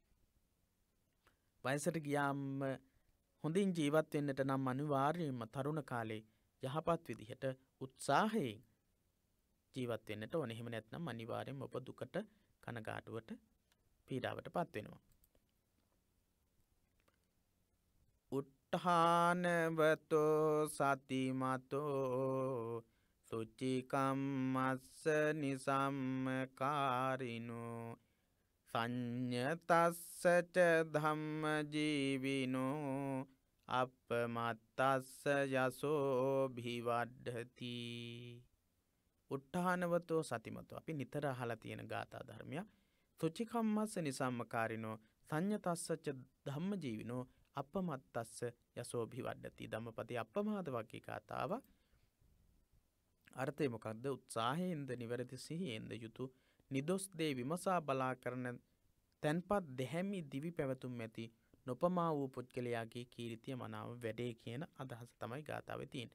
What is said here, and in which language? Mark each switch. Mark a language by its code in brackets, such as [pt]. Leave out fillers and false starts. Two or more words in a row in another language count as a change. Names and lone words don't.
[si] වයසට ගියාම හොඳින් ජීවත් වෙන්නට නම් අනිවාර්යයෙන්ම තරුණ කාලේ යහපත් විදිහට උත්සාහයෙන් ජීවත් වෙන්නට ඕනේ. එහෙම නැත්නම් අනිවාර්යයෙන්ම ඔබ දුකට කනගාටුවට පීඩාවට පත් වෙනවා. [pi] උට්ඨානවතෝ සතිමතෝ සුචිකම්මස්ස නිසම්මකාරිනෝ සංඤතස්ස ච ධම්ම ජීවිනෝ අපමත්තස්ස යසෝ භිවඩ්ඩති. උට්ඨානවතෝ සතිමතෝ [si] අපි නිතර අහලා තියෙන ගාථා ධර්මයක්. [pi] සුචිකම්මස්ස නිසම්මකාරිනෝ සංඤතස්ස ච ධම්ම ජීවිනෝ අපමත්තස්ස යසෝ භිවඩ්ඩති. [si] ධම්මපදයේ අපමාද වගේ ගාථාවක්. අර්ථය මොකක්ද? උත්සාහයෙන්ද නිවැරදි සිහියෙන්ද යුතු නිදොස් දේ විමසා බලා කරන තැන්පත් දෙහැමි දිවි පැවතුම් ඇති නොපමා වූ පුද්ගලයාගේ කීර්තිය මනාව වැඩේ කියන අදහස තමයි ගාථාවේ තියෙන්නේ.